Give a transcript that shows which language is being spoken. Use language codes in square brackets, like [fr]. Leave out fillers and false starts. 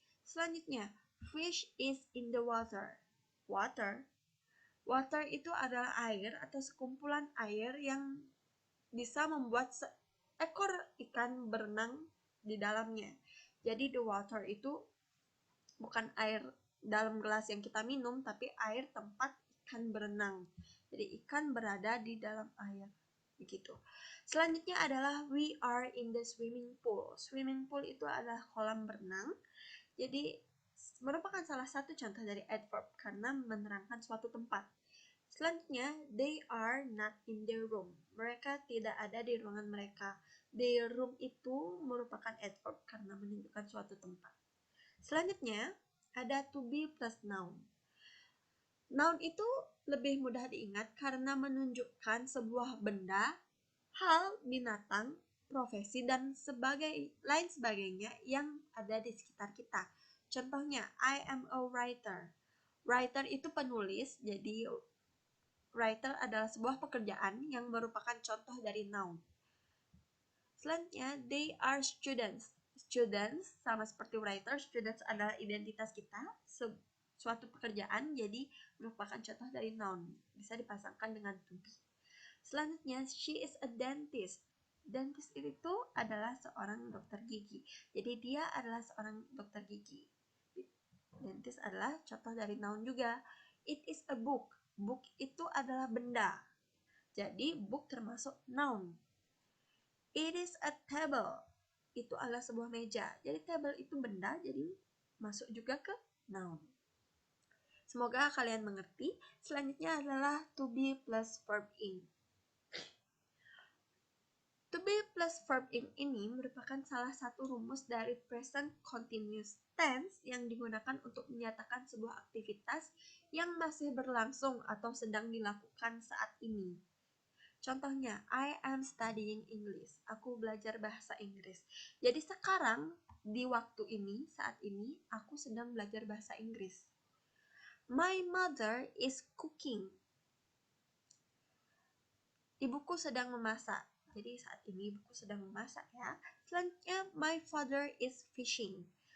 [id] Selanjutnya, [en] fish is in the water. Water. [id] Water itu adalah air atau sekumpulan air yang bisa membuat seekor ikan berenang di dalamnya. Jadi the water itu bukan air dalam gelas yang kita minum, tapi air tempat ikan berenang. Jadi ikan berada di dalam air. Begitu. Selanjutnya adalah [en] we are in the swimming pool. [id] Swimming pool itu adalah kolam berenang. Jadi merupakan salah satu contoh dari adverb karena menerangkan suatu tempat. Selanjutnya, [en] they are not in their room. [id] Mereka tidak ada di ruangan mereka. Their room itu merupakan adverb karena menunjukkan suatu tempat. Selanjutnya, ada to be plus noun. Noun itu lebih mudah diingat karena menunjukkan sebuah benda, hal, binatang, profesi, dan lain sebagainya yang ada di sekitar kita. Contohnya, [en] I am a writer. [id] Writer itu penulis, jadi writer adalah sebuah pekerjaan yang merupakan contoh dari noun. Selanjutnya, [en] they are students. [id] Students sama seperti writer, students adalah identitas kita, suatu pekerjaan, jadi merupakan contoh dari noun. Bisa dipasangkan dengan to be. Selanjutnya, [en] she is a dentist. [id] Dentist itu adalah seorang dokter gigi. Jadi dia adalah seorang dokter gigi. Dentist adalah contoh dari noun juga. [en] It is a book. [id] Book itu adalah benda. Jadi book termasuk noun. [en] It is a table. [id] Itu adalah sebuah meja. Jadi table itu benda, jadi masuk juga ke noun. Semoga kalian mengerti. Selanjutnya adalah to be plus verb ing. To be plus verb ing ini merupakan salah satu rumus dari present continuous tense yang digunakan untuk menyatakan sebuah aktivitas yang masih berlangsung atau sedang dilakukan saat ini. Contohnya, [en] I am studying English. [id] Aku belajar bahasa Inggris. Jadi sekarang, di waktu ini, saat ini, aku sedang belajar bahasa Inggris. [en] My mother is cooking. [id] Ibuku sedang memasak. Jadi saat ini ibuku sedang memasak ya. Selanjutnya, [en] my father is fishing.